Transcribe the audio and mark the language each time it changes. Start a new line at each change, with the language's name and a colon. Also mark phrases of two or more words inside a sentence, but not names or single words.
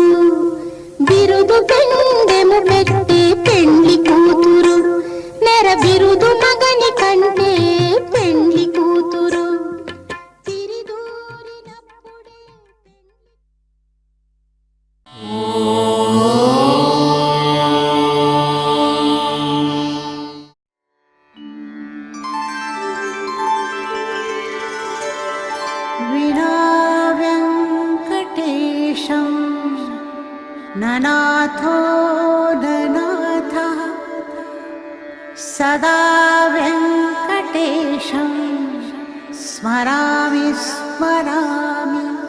Telugu: బిరుదు పెండెము పెట్టే పెండ్లి కూతురు నెర బిరుదు మగని కంటే పెండ్లి కూతురు. తిరిదూరినప్పుడే
Sanskrit: विना वेङ्कटेशं ननाथो ननाथः सदा वेङ्कटेशं स्मरामि स्मरामि.